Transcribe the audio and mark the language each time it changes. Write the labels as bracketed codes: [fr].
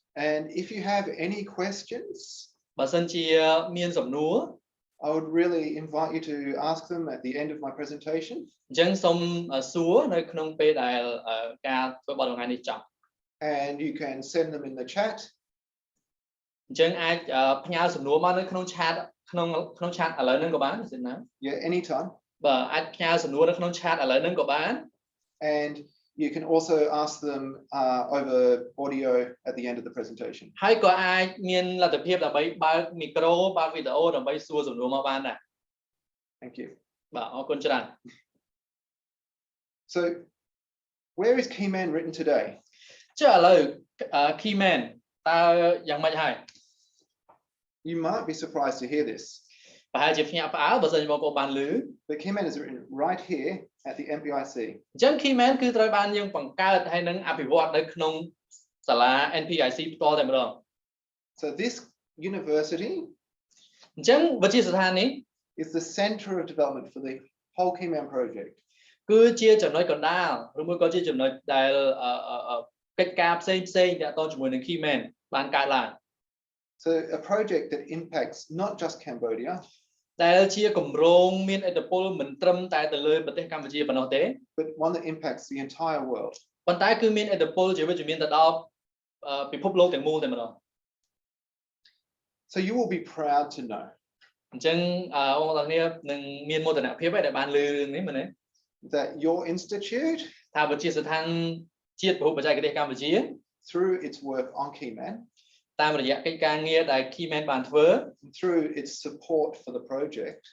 [en] And if you have any questions, [km] បើសិនជាមានសំណួរ [en] I would really invite you to ask them at the end of my presentation. [km] អញ្ចឹងសូមសួរនៅក្នុងពេលដែលការធ្វើបទបង្ហាញនេះចប់ [en] And you can send them in the chat. [km] អញ្ចឹងអាចផ្ញើសំណួរមកនៅក្នុង chat ក្នុង chat ឥឡូវហ្នឹងក៏បាន [en] Yeah, anytime. [km] បាទអាចផ្ញើសំណួរនៅក្នុង chat ឥឡូវហ្នឹងក៏បាន [en] And you can also ask them over audio at the end of the presentation. [km] ហើយក៏អាចមានលទ្ធភាពដើម្បីបើកមីក្រូបើកវីដេអូដើម្បីសួរសំណួរមកបានដែរ [en] Thank you. [km] បាទអរគុណច្រើន [en] So where is Keyman written today? [km] ចុះឥឡូវ Keyman តើយ៉ាងម៉េចហើយ [en] You might be surprised to hear this. [km] ប្រហែលជាភ្ញាក់ផ្អើលបើសិនជាបងប្អូនបានឮ [en] But Keyman is written right here at the NPIC. [km] អញ្ចឹង Keyman គឺត្រូវបានយើងបង្កើតហើយនឹងអភិវឌ្ឍនៅក្នុងសាលា NPIC ផ្ទាល់តែម្ដង [en] So this university [km] អញ្ចឹងវិទ្យាស្ថាននេះ [en] is the center of development for the whole Keyman project. [km] គឺជាចំណុចកណ្ដាលឬមួយក៏ជាចំណុចដែលកិច្ចការផ្សេងទាក់ទងជាមួយនឹង Keyman បានកើតឡើង [en] So a project that impacts not just Cambodia, [km] ដែលជាគម្រោងមានឥទ្ធិពលមិនត្រឹមតែទៅលើប្រទេសកម្ពុជាប៉ុណ្ណោះទេ [en] but one that impacts the entire world. [km] ប៉ុន្តែគឺមានឥទ្ធិពលជាវិជ្ជមានទៅដល់ពិភពលោកទាំងមូលតែម្ដង [en] So you will be proud to know [km] អញ្ចឹងបងប្អូនគ្នានឹងមានមោទនភាពដែលបានឮរឿងនេះមែនទេ [en] that your institute, [km] ថាវិទ្យាស្ថានជាតិពហុបច្ចេកទេសកម្ពុជា [en] through its work on Keyman, [km] តាមរយៈកិច្ចការងារដែល Keyman បានធ្វើ [en] through its support for the project,